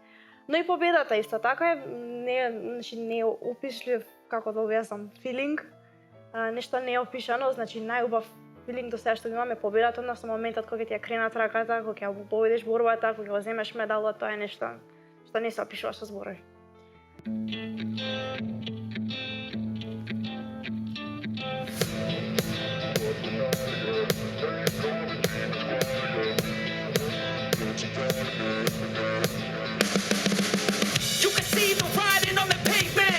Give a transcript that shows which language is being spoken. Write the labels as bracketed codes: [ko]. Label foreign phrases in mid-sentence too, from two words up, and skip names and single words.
[mk] Но и победата исто така не е опишлив, како да објаснам, филинг, нешто не е опишано, значи најубав филинг до сега што имаме победата, односно моментот кога ти ја кренат раката, кога ќе победиш борбата, кога ќе земеш медалот, тоа е нешто што не се опишува со зборови. [en] You can see the riding on the pavement.